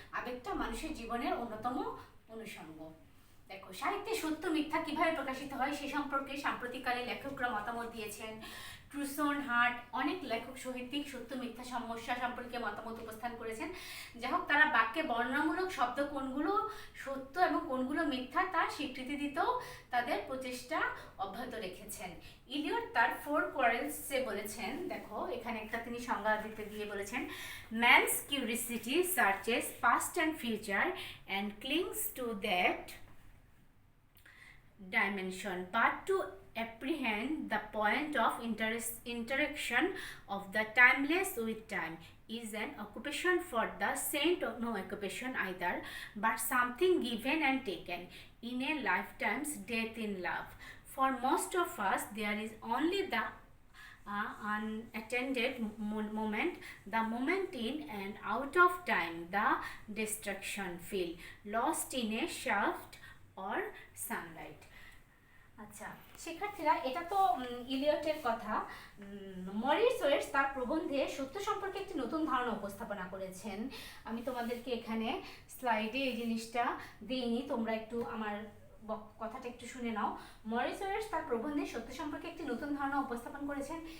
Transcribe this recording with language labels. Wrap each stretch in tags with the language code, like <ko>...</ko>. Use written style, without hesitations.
<bn>আবেগটা মানুষের জীবনের অন্যতম অনুষঙ্গ। দেখো, সাহিত্যে সত্য মিথ্যা কিভাবে প্রকাশিত হয় সে সম্পর্কে সাম্প্রতিককালে লেখকরা মতামত দিয়েছেন। ট্রুসন, হার্ট, অনেক লেখক সাহিত্যিক সত্য মিথ্যা সমস্যা সম্পর্কে মতামত উপস্থান করেছেন। যাই হোক, তারা বাক্যে বর্ণনামূলক শব্দ কোনগুলো সত্য এবং কোনগুলো মিথ্যা তার স্বীকৃতি দিতেও তাদের প্রচেষ্টা অব্যাহত রেখেছেন। ইলিয়ট তার 4 কোয়ারেলসে বলেছেন, দেখো এখানে একটা তিনি সংজ্ঞা দিতে গিয়ে বলেছেন,</bn> <en>Man's curiosity searches past and future and clings to that dimension, but to apprehend the point of interaction of the timeless with time is an occupation for the saint, or no occupation either, but something given and taken in a lifetime's death in love. For most of us there is only the unattended moment, the moment in and out of time, the destruction feel lost in a shaft or sunlight.</en> <bn>আচ্ছা শিক্ষার্থীরা, এটা তো ইলিয়টের কথা। Morris Wales তার প্রবন্ধে সত্য সম্পর্কে একটি নতুন ধারণা উপস্থাপনা করেছেন। আমি তোমাদেরকে এখানে স্লাইডে এই জিনিসটা দিইনি, তোমরা একটু আমার কথাটা একটু শুনে নাও। মরিস ওয়েলস তার প্রবন্ধে সত্য সম্পর্কে একটি নতুন ধারণা উপস্থাপন করেছেন।</bn>